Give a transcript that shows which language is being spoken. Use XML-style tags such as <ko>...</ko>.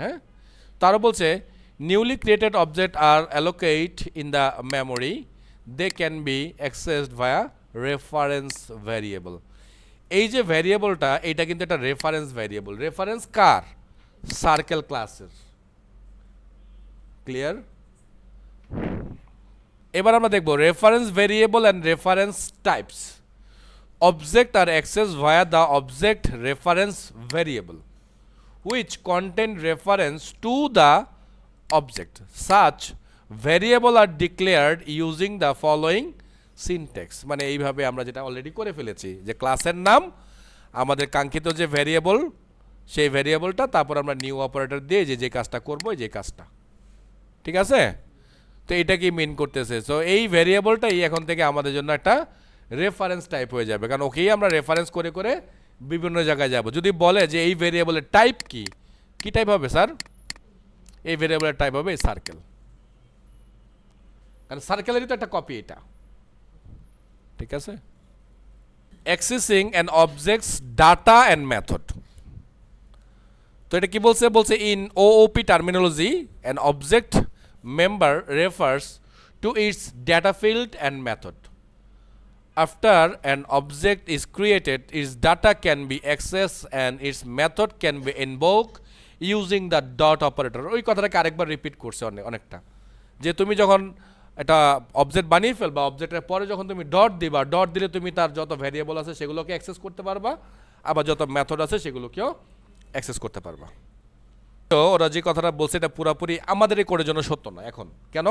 <bn>হ্যাঁ, তারও বলছে</bn> <en>newly created object are allocated in the memory, they can be accessed via reference variable.</en> <bn>এই যে ভ্যারিয়েবলটা এটা কিন্তু একটা রেফারেন্স ভ্যারিয়েবল। রেফারেন্স কার? সার্কেল ক্লাসের। ক্লিয়ার? এবার আমরা দেখব</bn> <en>Reference variable and reference types. Object are accessed via the object reference variable which contain reference to the object. Such variable are declared using the following syntax.</en> <bn>মানে এইভাবে আমরা যেটা already করে ফেলেছি যে ক্লাসের নাম, আমাদের কাঙ্ক্ষিত যে ভ্যারিয়েবল সেই ভ্যারিয়েবলটা, তারপর আমরা নিউ অপারেটর দিয়ে যে যে কাজটা করব যে কাজটা। ঠিক আছে? তো এটা কি মিন করতেছে? সো এই ভ্যারিয়েবলটাই এখন থেকে আমাদের জন্য একটা রেফারেন্স টাইপ হয়ে যাবে, কারণ ওকেই আমরা রেফারেন্স করে করে বিভিন্ন জায়গায় যাব। যদি বলে যে এই ভেরিয়েবলের টাইপ কি, কি টাইপ হবে স্যার? এই ভেরিয়েবলের টাইপ হবে সার্কেল, কারণ সার্কেলেরই তো একটা কপি এটা। ঠিক আছে?</bn> <en>Accessing an objects data and method.</en> <bn>তো এটা কি বলছে? বলছে</bn> <en>In OOP terminology an object member refers to its data field and method. After an object is created, its data can be accessed and its method can be invoked using the dot operator.</en> <bn>ওই কথাটাকে আরেকবার repeat করছে অনেকটা, যে তুমি যখন একটা object বানিয়ে ফেলবা, অবজেক্টের পরে যখন তুমি ডট দিবা, ডট দিলে তুমি তার যত ভ্যারিয়েবল আছে সেগুলোকে অ্যাক্সেস করতে পারবা, আবার যত মেথড আছে সেগুলোকেও অ্যাক্সেস করতে পারবা। তো ওরা যে কথাটা বলছে এটা পুরোপুরি আমাদের এই কোডের জন্য সত্য না এখন। কেন?</bn>